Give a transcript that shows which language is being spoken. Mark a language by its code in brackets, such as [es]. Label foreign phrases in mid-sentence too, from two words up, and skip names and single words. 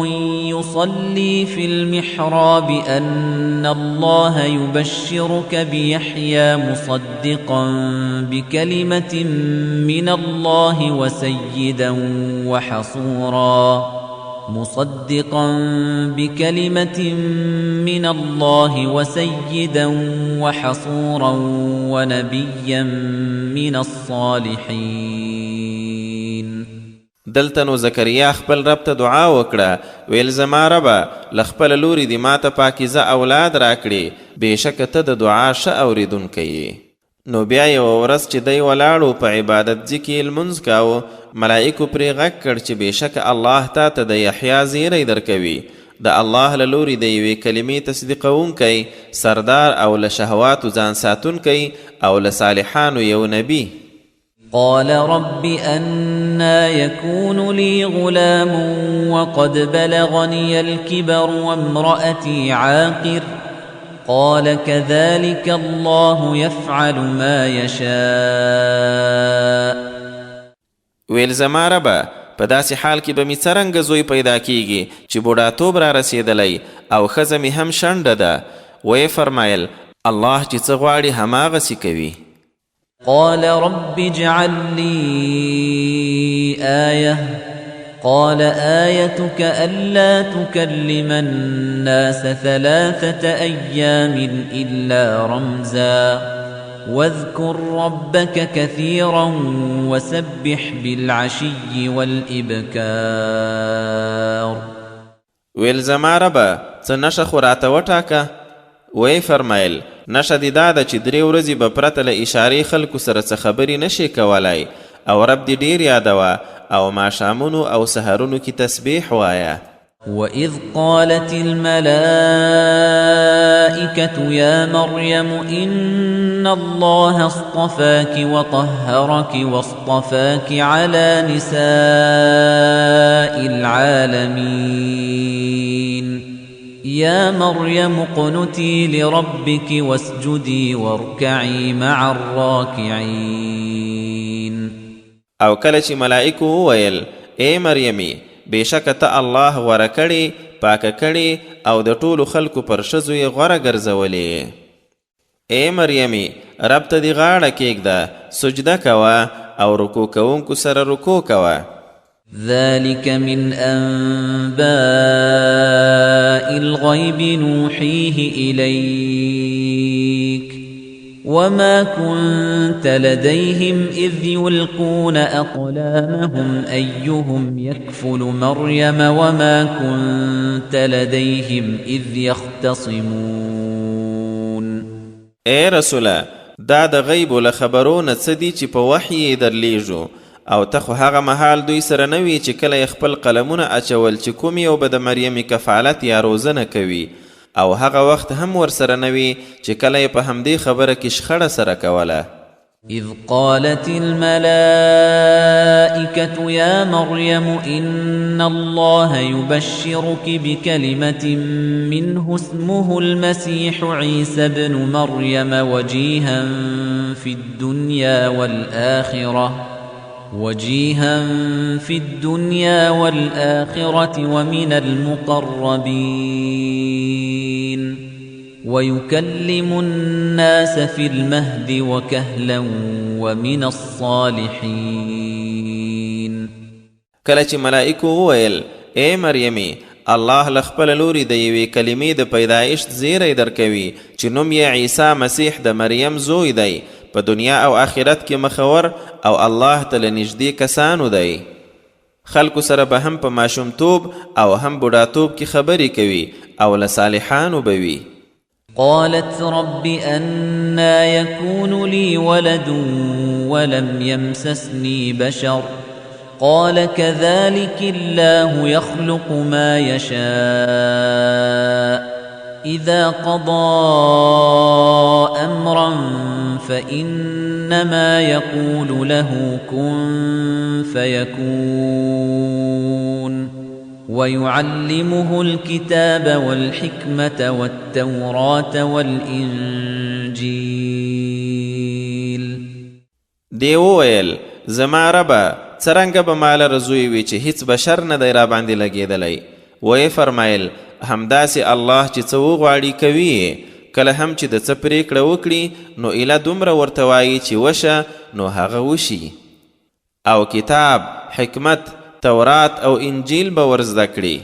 [ar] يصلي في المحراب أن الله يبشرك بيحيى مصدقا بكلمة من الله وسيدا وحصورا ونبيا من الصالحين. [ps] دلته نو زکریا خپل رب ته دعا وکړه ویل زما ربه له خپله لوري دې ماته پاکیزه اولاد راکړي بېشکه ته د دعا ښه اورېدونکی یې. نو بیا یوه ورځ چې دی ولاړو په عبادت ځي کې یې لمونځ کاوه ملایکو پرې غږ کړ چې بېشکه الله تا ته د یحیا زیری درکوي د الله له لوري د یوې کلمې تصدیقونکی سردار او له شهواتو ځان ساتونکی او له صالحانو یو نبی. [ar] قال رب أنا يكون لي غلام وقد بلغني الكبر وامرأتي عاقر قال كذلك الله يفعل ما يشاء. [ps] ویل زما ربه په داسې حال کې به مې څرنګه زوی پیدا کیږي چې بوډاتوب را رسېدلی او ښځه مې هم شنډه ده. ویې فرمایل الله چې څه غواړي هماغسې کوي. [ar] قال رب اجعل لي آية قال آيتك ألا تكلم الناس 3 أيام إلا رمزا واذكر ربك كثيرا وسبح بالعشي والإبكار. [ps] ویل زما ربه څه نښه خو راته وټاکه. وی فرمایل نښه دې دا ده چې 3 ورځې به پرته له اشارې خلکو سره څه خبرې نشي کولی او رب دې ډیر یادوه او ماښامونو او سهرونو کې تسبیح وایه. [ar] وَإِذْ قَالَتِ الْمَلَائِكَةُ يَا مَرْيَمُ إِنَّ اللَّهَ اصْطَفَاكِ وَطَهَّرَكِ وَاصْطَفَاكِ عَلَى نِسَاءِ الْعَالَمِينَ يَا مَرْيَمُ اقْنُتِي لِرَبِّكِ وَاسْجُدِي وَارْكَعِي مَعَ الرَّاكِعِينَ. [ps] او کله چې ملائکو وویل ای مریمې بېشکه ته الله غوره کړې پاکه کړې او د ټولو خلکو پر ښځو یې غوره ګرځولې. ای مریمې رب ته دې غاړه کېږده سجده کوه او رکوع کوونکو سره رکوع کوه. [ar] ذلك من أنباء الغيب نوحيه إليك وما كنت لديهم إذ يلقون أقلامهم أيهم يكفل مريم وما كنت لديهم إذ يختصمون. [ps] اے رسوله، دا د غیب له خبرونه څه دي چې په وحی یې درلیږو، او ته خو هغه مهال دوی سره نه وي چې کله یې خپل قلمونه اچول چې کوم یو به د مریم کفالت یا روزنه کوي، او هغه وخت هم ورسره نه وي چې کله یې په همدې خبره کې شخړه سره کوله. [ar] إذ قالت الملائكة يا مريم إن الله يبشرك بكلمة منه اسمه المسيح عيسى بن مريم وجيها في الدنيا والآخرة ومن المقربين ويكلم الناس في المهد وكهلا ومن الصالحين. [ps] کله چې ملائکو وویل اے مریمي، الله له خپله لوري د یوې کلمې د پیدایښت زیری درکوي چې نوم یې عیسی مسیح د مریم زوی دی، په دنیا او آخرت کې مخور او الله ته له نږدې کسانو دی. خلکو سره به هم په ماشومتوب او هم بوډاتوب کې خبرې کوي او له صالحانو به وي. [ar] قالت رب أنا يكون لي ولد ولم يمسسني بشر قال كذلك الله يخلق ما يشاء إذا قضى أمرا فإنما يقول له كن فيكون ويعلمه الكتاب والحكمة والتوراة والإنجيل. [ps] دی وویل زما ربه څرنګه به ماله رزوی وي چې هیڅ بشر نه دی را باندې لګېدلی. ویې فرمایل همداسې الله چې څه وغواړي کوي، کله هم چې د څه پرېکړه وکړي نو ایله دومره ورته وایي چې وشه نو هغه وشي، او کتاب، حکمت، تورات او انجیل به ورزده کړي.